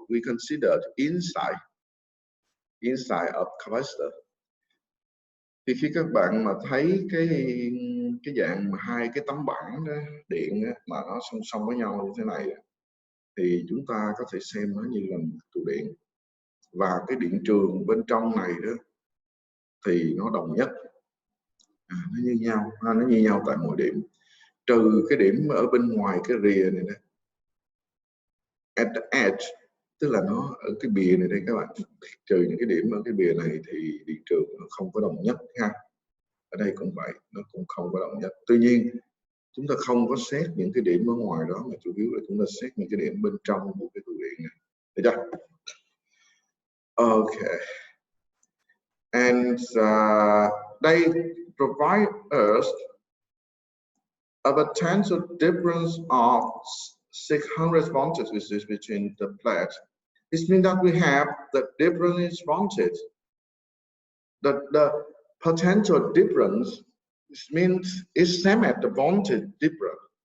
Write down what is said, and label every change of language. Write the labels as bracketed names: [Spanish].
[English] We consider inside of capacitor. [Vietnamese] Thì khi các bạn mà thấy cái dạng mà hai cái tấm bảng điện mà nó song song với nhau như thế này thì chúng ta có thể xem nó như là một tụ điện, và cái điện trường bên trong này đó thì nó đồng nhất, nó như nhau tại mỗi điểm, trừ cái điểm ở bên ngoài cái rìa này nè, [English] at the edge, [Vietnamese] tức là nó ở cái bìa này đây các bạn, trừ những cái điểm ở cái bìa này thì điện trường nó không có đồng nhất ha. Ở đây cũng vậy, nó cũng không có đồng nhất. Tuy nhiên chúng ta không có xét những cái điểm ở ngoài đó, mà chủ yếu là chúng ta xét những cái điểm bên trong của cái tụ điện này, được chưa? [English] Okay, and they provide us a potential difference of 600 volts between the plates. This means that we have the difference voltage. The potential difference means it's same at the voltage difference.